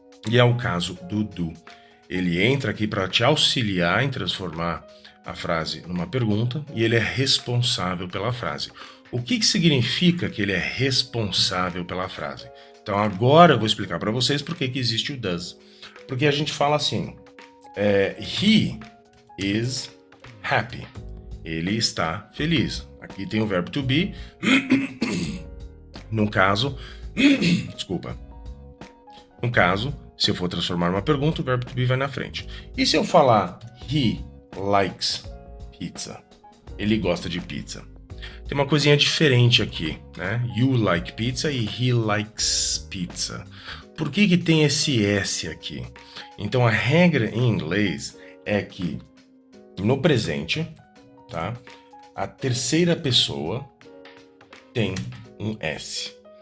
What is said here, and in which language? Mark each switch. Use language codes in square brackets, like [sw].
[pt] E é o caso do do. Ele entra aqui para te auxiliar em transformar a frase numa pergunta e ele é responsável pela frase. O que significa que ele é responsável pela frase? Então agora eu vou explicar para vocês por que existe o does. Porque a gente fala assim, [en] he is happy. [pt] Ele está feliz. Aqui tem o verbo to be. No caso, desculpa. No caso, se eu for transformar uma pergunta, o verbo to be vai na frente. E se eu falar [en] he likes pizza? [pt] Ele gosta de pizza. Tem uma coisinha diferente aqui, né? [en] You like pizza e he likes pizza. [pt] Por que tem esse S aqui? Então a regra em inglês é que no presente, tá? A terceira pessoa tem um S.